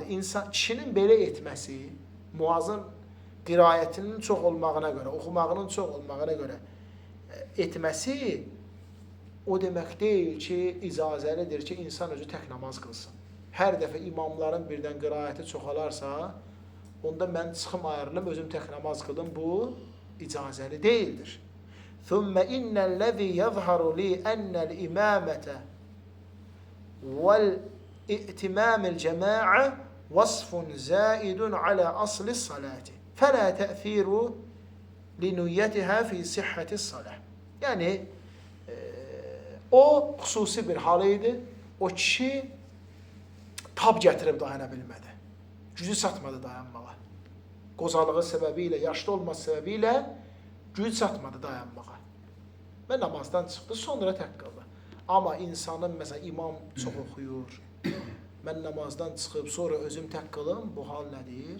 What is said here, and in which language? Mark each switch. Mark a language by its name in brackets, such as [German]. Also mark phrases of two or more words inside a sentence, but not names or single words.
[Azerbaijani] Kişinin belə etməsi, Muazın qirayətinin çox olmağına görə, oxumağının çox olmağına görə etməsi o demək deyil ki, icazəlidir ki, insan özü tək namaz qılsın. Hər dəfə imamların birdən qirayəti çoxalarsa, onda mən çıxım ayrılım, özüm tək namaz qılım, bu icazəli deyildir. [Arabic] ثُمَّ إِنَّ الَّذِي يَظْهَرُ لِي أَنَّ الْإِمَامَةَ وَالْإِئْتِمَامِ الْجَمَاعَةِ وَصْفٌ زَائِدٌ عَلَى أَصْلِ الصَّلَاةِ فَلَا تَأْثِيرُ لِنُيَّتِهَا فِي صِحَّةِ الصَّلَاةِ. [Azerbaijani] Yəni, o xüsusi bir hal idi. O kişi tab gətirib dayana bilmədi. Gücü çatmadı dayanmağa. Qozalığı səbəbilə, yaşlı olması səbəbilə gücü çatmadı dayanmağa. Və namazdan çıxdı, sonra tək qıldı. Amma insanın, məsələn, imam çox oxuyur, mən namazdan çıxıb, sonra özüm tək qılım, bu hal nədir?